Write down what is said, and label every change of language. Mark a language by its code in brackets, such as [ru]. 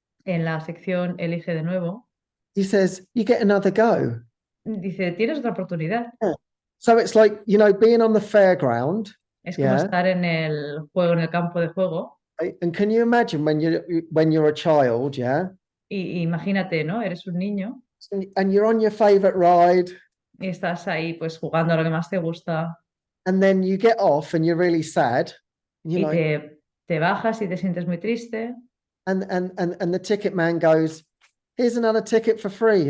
[es] en la sección Elige de nuevo, [en] he says, you get another go. [es] dice, tienes otra oportunidad. [en] So it's like, being on the fairground. [es] Es como [en] Yeah. [es] estar en el juego, en el campo de juego. [en] And can you imagine when you're a child, yeah? [es] Y imagínate, ¿no? Eres un niño [en] And you're on your favorite ride, [es] y estás ahí pues jugando a lo que más te gusta [en] and then you get off and you're really sad, [es] y te bajas y te sientes muy triste [en] and the ticket man goes, here's another ticket for free.